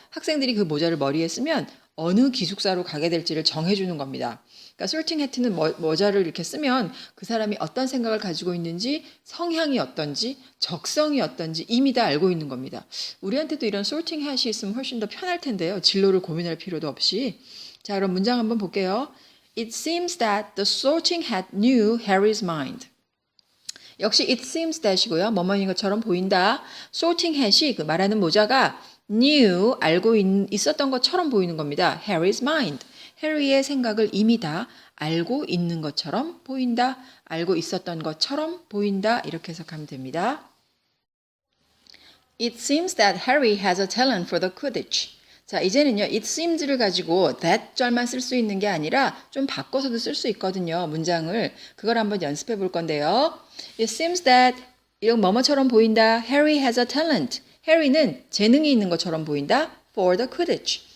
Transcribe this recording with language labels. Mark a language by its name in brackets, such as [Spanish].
[Korean] 학생들이 그 모자를 머리에 쓰면 어느 기숙사로 가게 될지를 정해주는 겁니다. 그러니까 sorting hat는 모자를 이렇게 쓰면 그 사람이 어떤 생각을 가지고 있는지, 성향이 어떤지, 적성이 어떤지 이미 다 알고 있는 겁니다. 우리한테도 이런 sorting hat이 있으면 훨씬 더 편할 텐데요. 진로를 고민할 필요도 없이. 자, 그럼 문장 한번 볼게요. [English] It seems that the sorting hat knew Harry's mind. [Korean] 역시 it seems that이고요. 뭐뭐인 것처럼 보인다. sorting hat이 그 말하는 모자가 knew 알고 있었던 것처럼 보이는 겁니다. [English] Harry's mind. [Korean] 해리의 생각을 이미 다 알고 있는 것처럼 보인다. 알고 있었던 것처럼 보인다. 이렇게 해석하면 됩니다. [English] It seems that Harry has a talent for the Quidditch. [Korean] 자, 이제는요, it seems를 가지고 that 절만 쓸 수 있는 게 아니라 좀 바꿔서도 쓸 수 있거든요, 문장을. 그걸 한번 연습해 볼 건데요. [English] It seems that [Korean] 이런 뭐뭐처럼 보인다. [English] Harry has a talent. [Korean] 해리는 재능이 있는 것처럼 보인다. [English] For the Quidditch.